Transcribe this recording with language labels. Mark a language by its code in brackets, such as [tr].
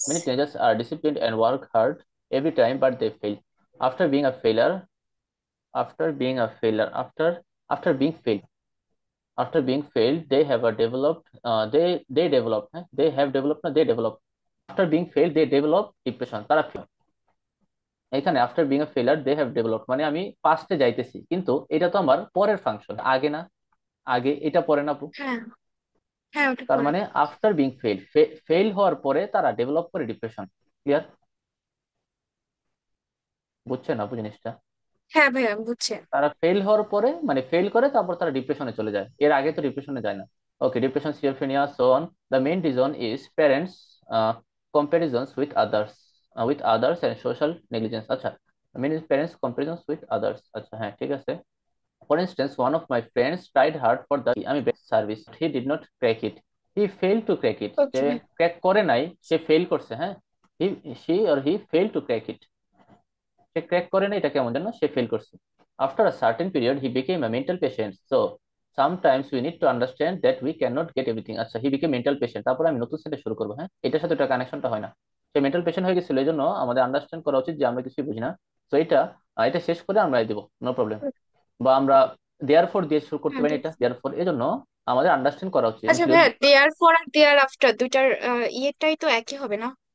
[en] Many teenagers are disciplined and work hard every time, but they fail. After being a failure, after being a failure, after [bn] after being fail, [en] after being failed they have a developed they develop, [bn] হ্যাঁ [en] they have developed [bn] না they develop, [en] after being failed they develop depression, [bn] তারা এখানে after being a ফেলার they have developed মানে আমি পাস্টে যাইতেছি, কিন্তু এটা তো আমার পরের ফাংশন, আগে না, আগে এটা পরে না আপু। হ্যাঁ, হ্যাঁ ওটা তার পরে। মানে আফটার বিং ফেল, ফেল হওয়ার পরে তারা ডেভেলপ করে ডিপ্রেশন। ক্লিয়ার? বুঝছেন আপু জিনিসটা? হ্যাঁ ভাইয়া বুঝছে। তারা ফেল হওয়ার পরে মানে ফেল করে তারপর তারা ডিপ্রেশনে চলে যায়, এর আগে তো ডিপ্রেশনে যায় না। [en] Okay, depression, schizophrenia, so on. The main reason is parents comparisons with others and social negligence. আচ্ছা, main is parents comparisons with others. [bn] আচ্ছা হ্যাঁ ঠিক আছে। [en] For instance, one of my friends tried hard for the আমি best service. He did not crack it. He failed to crack it. সে [bn] okay. Crack করে নাই, সে fail করছে, হ্যাঁ। [en] He, she or he failed to crack it. [bn] Say crack করে নাই, এটা কেমন যেন সে ফেল করছে। [en] After a certain period, he became a mental patient. So, sometimes we need to understand that we cannot get everything. আচ্ছা, he became mental patient. [bn] তারপর আমি নতুন সেটে শুরু করবো, হ্যাঁ। এটার সাথে এটা কানেকশনটা হয় না। সে মেন্টাল পেশেন্ট হয়ে গেছিল, এই জন্য আমাদের আন্ডারস্ট্যান্ড করা উচিত যে আমরা কিছুই বুঝি না। তো এটা শেষ করে আমরা দেবো, নো প্রবলেম। বা আমরা দেয়ার ফর দিয়ে শুরু করতে হ্যাঁ পারি, এটা দেখছি। দেয়ার ফর, এই জন্য আমাদের আন্ডারস্ট্যান্ড করা উচিত আচ্ছা ইনক্লুড। ভাইয়া, there for আর there after দুইটার ইয়েটাই তো একই হবে না?